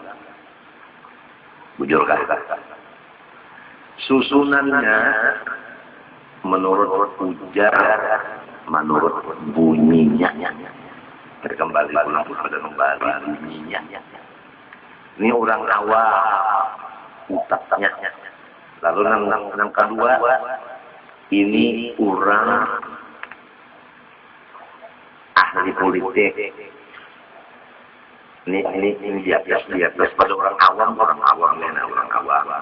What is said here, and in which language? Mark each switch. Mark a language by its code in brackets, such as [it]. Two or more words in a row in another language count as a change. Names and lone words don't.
[bjn] Bujur kata. Susunannya menurut ujar, menurut bunyinya. [id] Kembali pada bunyinya. [bjn] Ini orang awam utaknya. [id] Lalu yang kedua, ini orang ahli politik. Ini di atas pada orang awam awam.